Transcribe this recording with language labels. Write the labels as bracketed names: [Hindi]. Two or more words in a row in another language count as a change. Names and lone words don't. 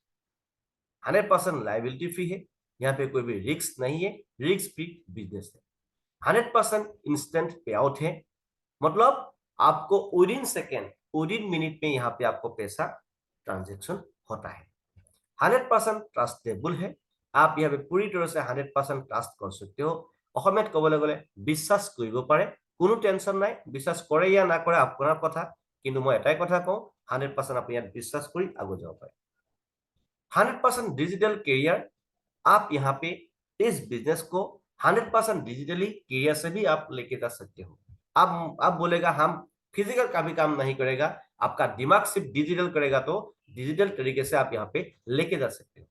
[Hindi] 100% [English] liability free [Hindi] है, यहाँ पे कोई भी रिस्क नहीं है, [English] risk free business [Hindi] है। 100% [English] instant payout [Hindi] है, मतलब आपको [English] within second, within minute [Hindi] में यहाँ पे आपको पैसा ट्रांजेक्शन होता है। 100% ट्रास्टेबल है, आप यहाँ पे पूरी तरह से 100% ट्रास्ट कर सकते हो। [Assamese] অসমীয়াত ক'বলৈ গ'লে বিশ্বাস কৰিব পাৰে, কোনো টেনশ্যন নাই। বিশ্বাস কৰে या না কৰে আপোনাৰ কথা, কিন্তু মই এটাই কথা কওঁ, 100% আপুনি ইয়াত বিশ্বাস কৰি আগুৱাই যাব পাৰে। [Hindi] 100% [English] digital career, [Hindi] आप यहाँ पे इस बिजनेस को 100% [English] digitally career [Hindi] से भी आप लेके जा सकते हो। आप बोलेगा हम फिजिकल का भी काम नहीं करेगा, आपका दिमाग सिर्फ डिजिटल करेगा, तो डिजिटल तरीके से आप यहाँ पे लेके जा सकते हो।